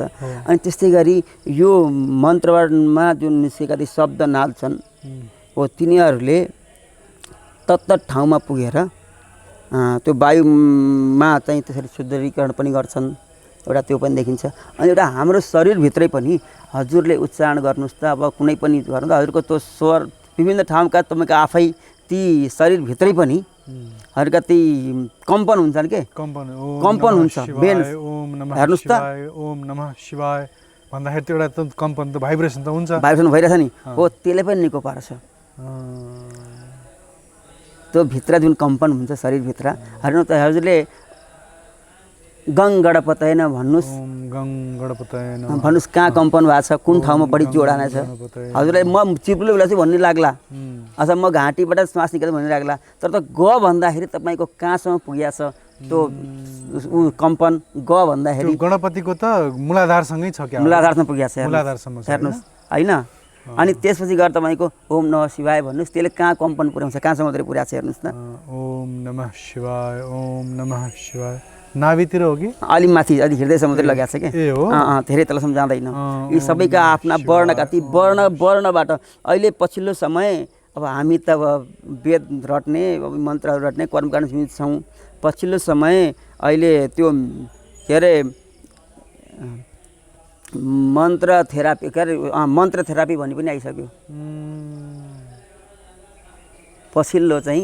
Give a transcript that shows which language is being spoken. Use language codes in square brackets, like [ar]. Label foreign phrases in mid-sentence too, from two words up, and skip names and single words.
[ne] अनि त्यस्तै गरी यो मन्त्रमा जुन निस्केका ती शब्दनाद छन् हो तिनीहरूले तत्त ठाउँमा पुगेर त्यो वायुमा चाहिँ त्यसरी शुद्धीकरण पनि गर्छन्, एउटा त्यो पनि देखिन्छ। अनि एउटा हाम्रो शरीरभित्रै पनि हजुरले उच्चारण गर्नुहोस् त, अब कुनै पनि गर्नु हजुरको त्यो स्वर विभिन्न ठाउँका तपाईँको आफै ती शरीरभित्रै पनि हजुरका ती कम्पन हुन्छन् के, कम्पन हुन्छ मेन। हेर्नुहोस् त [sa] ओम नमः शिवाय [ne] भन्दाखेरि त्यो एउटा कम्पन त भाइब्रेसन त हुन्छ, भाइब्रेसन भइरहेछ नि हो, त्यसले पनि निको पार्छ। त्यो भित्र जुन कम्पन हुन्छ शरीरभित्र हेर्नु त हजुरले [sa] गङ गणपतयन [ne] भन्नुहोस्, भन्नुहोस् कहाँ कम्पन भएको छ, कुन ठाउँमा बढी जोडाना छ। हजुरलाई म चिप्लो बेला चाहिँ भन्ने लाग्ला अथवा म घाँटीबाट श्वास निकाल्दा भन्ने लाग्ला, तर त ग भन्दाखेरि तपाईँको कहाँसम्म पुगेको छ त्यो कम्पन। ग भन्दाखेरि गणपतिको त मूलाधारसँगै छ, क्या मूलाधारसम्म पुगेको छ मूलाधारसम्म हेर्नुहोस् होइन। अनि त्यसपछि गएर तपाईँको [sa] ओम नमः शिवाय [ne] भन्नुहोस्, त्यसले कहाँ कम्पन पुर्याउँछ, कहाँसम्म पुर्याएको छ हेर्नुहोस् न। [sa] ओम नमः शिवाय, ओम नमः शिवाय [ne] नाभितिर हो कि अलि माथि अलि हृदयसम्म मात्रै लगाएको छ क्या, धेरै तलसम्म जाँदैन। यी सबैका आफ्ना वर्णका ती वर्णबाट अहिले पछिल्लो समय अब हामी त अब वेद रट्ने मन्त्रहरू रट्ने कर्मकाण्ड छौँ। पछिल्लो समय अहिले त्यो के अरे मन्त्र थेरापी के अरे मन्त्र थेरापी भन्ने पनि आइसक्यो पछिल्लो चाहिँ।